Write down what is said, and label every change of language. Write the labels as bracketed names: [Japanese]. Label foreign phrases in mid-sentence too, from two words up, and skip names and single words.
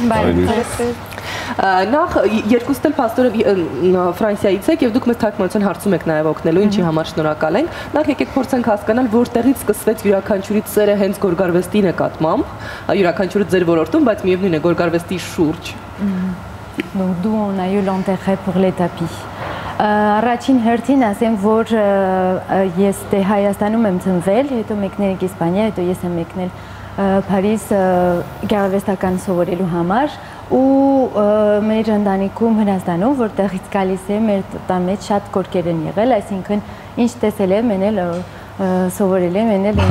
[Armenian] Բարև։ Նախ երկուստ էլ փաստորեն Ֆրանսիայից եք եւ դուք մեզ թարգմանության հարցում եք նաեւ օգնելու, ինչի համար շնորհակալ ենք։ Նախ եկեք փորձենք հասկանալ, որտեղից սկսվեց յուրաքանչյուրի ծերը հենց գորգարվեստի նկատմամբ, յուրաքանչյուրը ձեր ոլորտում, բայց միևնույն է գորգարվեստի շուրջ։ [French] Donc d'où on a eu l'intérêt pour les tapis. [Armenian] Առաջին հերթին ասեմ, որ ես դե Հայաստանում եմ ծնվել, հետո մեկնել եք Իսպանիա, հետո ես եմ մեկնել Փարիզ գեղարվեստական սովորելու համար ու մեր ընտանիքում Հրազդանում, որտեղից գալիս է, մեր տան մեջ շատ գորգեր են եղել, այսինքն ինչ տեսել եմ, մենել սովորել եմ, մենել